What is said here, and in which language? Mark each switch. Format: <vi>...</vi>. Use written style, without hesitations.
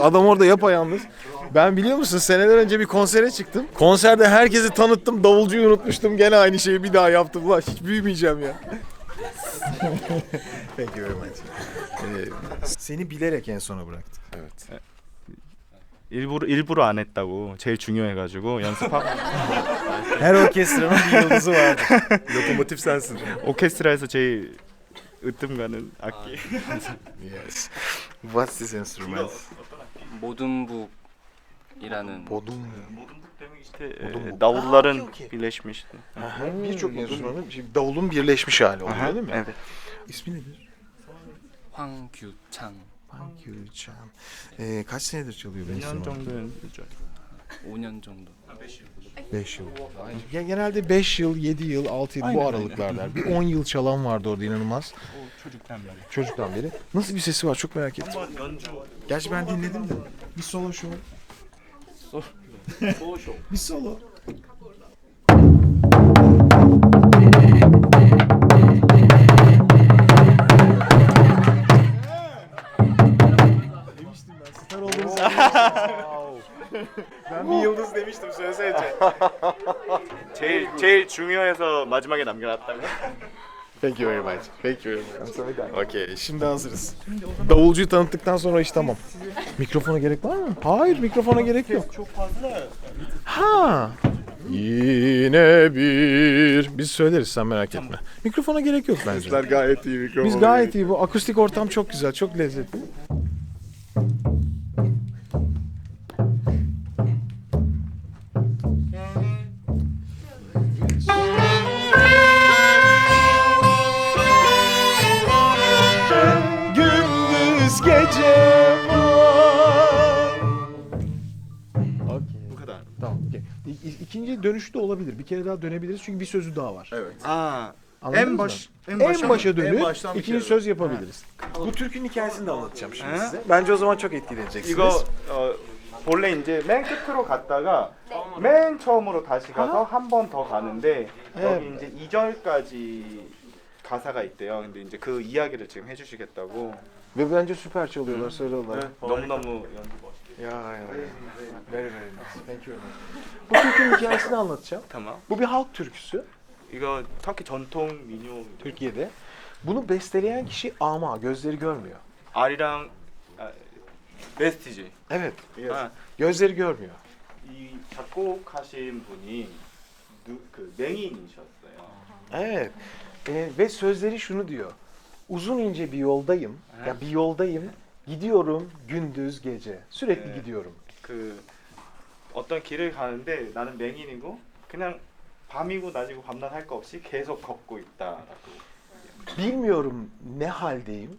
<tr>Adam orada yapayalnız. Ben biliyor musun seneler önce bir konsere çıktım. Konserde herkesi tanıttım. Davulcuyu unutmuştum. Gene aynı şeyi bir daha yaptım. Ulan hiç büyümeyeceğim ya.</tr> <en>Thank you very much.</en> <tr>Seni bilerek en sona bıraktık. Evet.</tr> <ko>일부러 안 했다고 제일 중요해가지고 연습하고</ko> <tr>Her orkestranın bir yıldızı vardır. Lokomotif sensin.</tr> <ko>오케스트라에서 제일 으뜸 가는 악기.</ko> <en>Yes. What's this instrument?</en> <ko>모둠북이라는</ko> <tr>나울ların birleşmiş. Birçok enstrümanın davulun birleşmiş hali oluyor değil mi? Evet. İsmi nedir?</tr> <ko>황규창</ko> <tr>Pankürçan. Kaç senedir çalıyor bu</tr> <ko>2년</ko> <tr>enstrümanı?</tr> <ko>정도는 5년 정도</ko> <tr>5 yıl. Ya genelde 5 yıl, 7 yıl, 6 yıl bu aralıklarda. Bir 10 yıl çalan vardı orada inanılmaz. Çocuktan beri. Nasıl bir sesi var çok merak ettim. Gerçi ben dinledim de. Bir solo show. Bir solo. Demiştim ben star olduğunuzu. Ben bir yıldız demiştim söylesene.</tr> <ko>제일 중요해서 마지막에 남겨놨다고.</ko> <en>Thank you very much. Thank you very much. Okay,</en> <tr>şimdi hazırız. Davulcuyu tanıttıktan sonra iş tamam. Mikrofona gerek var mı? Hayır, mikrofona gerek yok. Çok fazla. Ha. Yine bir. Biz söyleriz sen merak etme. Mikrofona gerek yok bence. gayet iyi mikrofon. Biz gayet iyi. Bu akustik ortam çok güzel, çok lezzetli. Gündüz gece var. Bu kadar. Tamam. Okay. İkinci dönüşte olabilir. Bir kere daha dönebiliriz çünkü bir sözü daha var. Evet. 아, Anladınız mı? En başa dönüp ikinci söz yapabiliriz. Bu türkünün hikayesini de anlatacağım şimdi size. Bence o zaman çok etkileneceksiniz.</tr> <ko>이거 본래 이제 맨 끝으로 갔다가 맨 처음으로 다시 가서 한 번 더 가는데 여기 이제 2절까지 가사가 있대요. 근데 이제 그 이야기를 지금 해주시겠다고.</ko> <tr>Ve bence süper çalıyorlar, söylüyorlar.</tr> <ko>너무너무 연주 멋있게.</ko> <en>Ya. Very very nice. Thank you very much.</en> <tr>Bu türkünün hikayesini anlatacağım. tamam. Bu bir halk türküsü.</tr> <ko>이거 터키 전통 민요.</ko> <tr>Türkiye'de. Bunu besteleyen kişi ama gözleri görmüyor.</tr> <ko>아리랑 베스티지.</ko> <tr>Evet. 아, Gözleri görmüyor.</tr> <ko>이 작곡하신 분이 그 맹인이셨어요.</ko> <tr>Evet. Ve sözleri şunu diyor. Uzun ince bir yoldayım. Ya bir yoldayım. Gidiyorum gündüz gece. Sürekli gidiyorum.</tr> <ko>그 어떤 길을 가는데 나는 맹인이고 그냥 밤이고 낮이고 밤낮 할 거 없이 계속 걷고 있다라고.</ko> <tr>Bilmiyorum ne haldeyim.</tr>